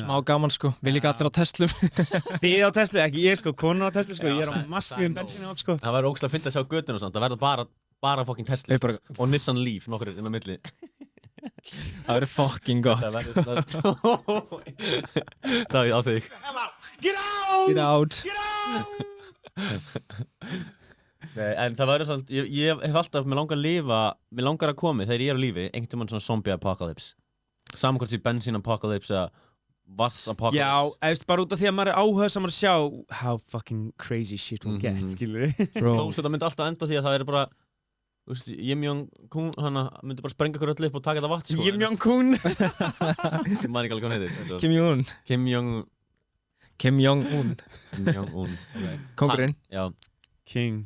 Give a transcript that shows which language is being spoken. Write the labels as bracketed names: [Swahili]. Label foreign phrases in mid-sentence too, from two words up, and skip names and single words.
[Icelandic] Smá gaman, sko. Við líka allir á Teslum. Þið á Tesla, ekki ég, sko. Konan á Tesla, sko. Ég er á massífum bensínu, sko. Það verður ógeðslega fyndið að sjá götuna og svona. Það verður bara fucking Tesla. Og Nissan Leaf, nokkur inn á milli. Það verður fucking gott. Það verður svona Davíð, á þig. [English] Get out! Get out. Get out! [Icelandic] Nei, en það verður svona, ég hef alltaf, mér langar að koma þegar ég á lífi, einhvern veginn svona [English] zombie apocalypse. [Icelandic] Saman hvort sé bensín apocalypse eða vass apocalypse. Já, bara út af því að maður áhugaðsamur að sjá [English] how fucking crazy shit will get, [Icelandic] skilur við? Þó svo það myndi alltaf enda því að það er bara, þú veist, Kim Jong-un, hann myndi bara sprenga ykkur öll upp og taka þetta vatn, sko. Kim Jong-un? Ég man ekki alveg hvað hann heitir. Kim Jong-un. Kim Jong-un. Kóngurinn. Já. King